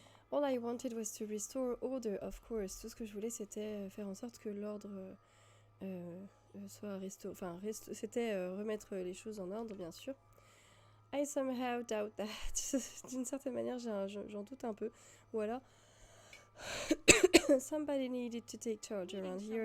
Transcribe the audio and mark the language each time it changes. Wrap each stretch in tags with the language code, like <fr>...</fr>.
<en>All I wanted was to restore order, of course.</en> <fr>Tout ce que je voulais, c'était faire en sorte que l'ordre soit restauré. C'était remettre les choses en ordre, bien sûr.</fr> <en>I somehow doubt that.</en> <fr>D'une certaine manière, j'en doute un peu. Ou alors,</fr> <en>somebody needed to take charge around here.</en>